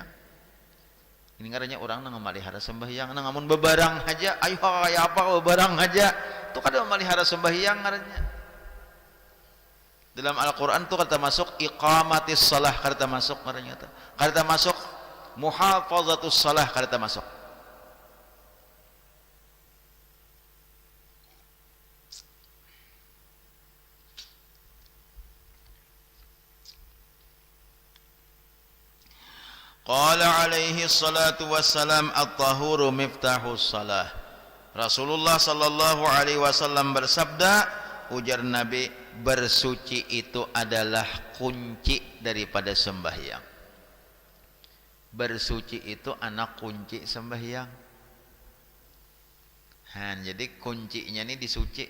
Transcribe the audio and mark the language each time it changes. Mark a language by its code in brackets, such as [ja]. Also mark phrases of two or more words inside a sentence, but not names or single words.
[bjn] Ini ngarannya orang nang memelihara sembahyang. Nang amun bebarang aja, ayo kayak apa bebarang aja, tu kada memelihara sembahyang ngarannya. Dalam Al-Qur'an tu kata masuk [ar] إقامة الصلاة, [bjn] kata masuk ngarannya. Kata masuk [ar] محافظة الصلاة, [bjn] kata masuk. [ar] قال عليه الصلاة والسلام الطهور مفتاح الصلاة. [bjn] Rasulullah [ar] صلى الله عليه وسلم [bjn] bersabda, ujar Nabi, bersuci itu adalah kunci daripada sembahyang. Bersuci itu anak kunci sembahyang. Jadi kuncinya ini disuci.